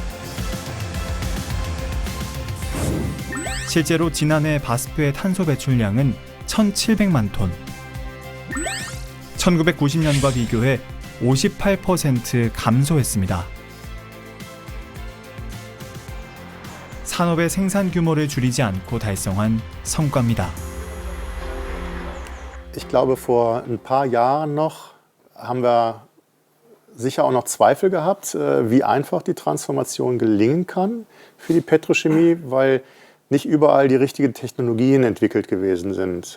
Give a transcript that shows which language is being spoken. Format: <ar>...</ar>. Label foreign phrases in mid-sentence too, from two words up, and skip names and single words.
<ko>실제로 지난해 바스프의 탄소 배출량은 1,700만 톤. 1990년과 비교해 58% 감소했습니다. 산업의 생산 규모를 줄이지 않고 달성한 성과입니다.</ko> <de>Ich glaube, vor ein paar Jahren noch haben wir sicher auch noch Zweifel gehabt, wie einfach die Transformation gelingen kann für die Petrochemie, weil nicht überall die richtigen Technologien entwickelt gewesen sind.</de>